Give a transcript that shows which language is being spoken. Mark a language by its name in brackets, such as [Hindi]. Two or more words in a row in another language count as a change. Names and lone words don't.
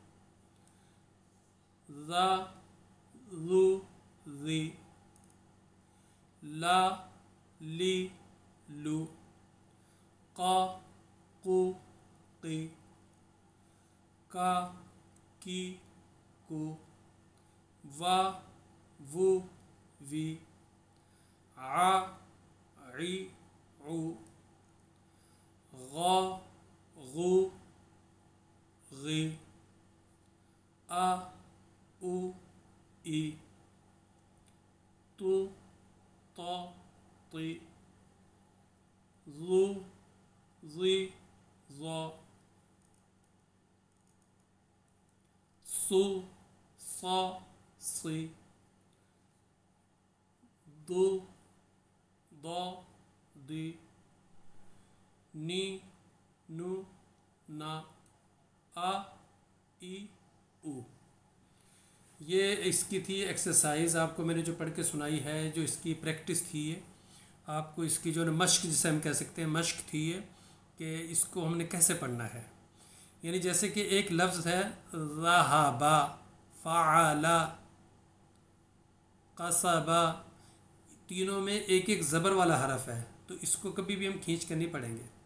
[Urdu] ज़ा ज़ू ज़ी, ला ली लू, क़ा क़ू क़ी, का की को, वा वू वी, आ ई ऊ, गा गू गी, आ उ ई, तू ता ती, ज़ू ज़ी ज़ा, सु सा सी, दु दा दी, नी नु ना, آ ای او. یہ اس کی تھی ایکسرسائز، آپ کو میں نے جو پڑھ کے سنائی ہے، جو اس کی پریکٹس تھی یہ آپ کو اس کی جو مشق جسے ہم کہہ سکتے ہیں مشق تھی یہ کہ اس کو ہم نے کیسے پڑھنا ہے. یعنی جیسے کہ ایک لفظ ہے ذہب، فعل، قصب، تینوں میں ایک ایک زبر والا حرف ہے، تو اس کو کبھی بھی ہم کھینچ کر نہیں پڑھیں گے.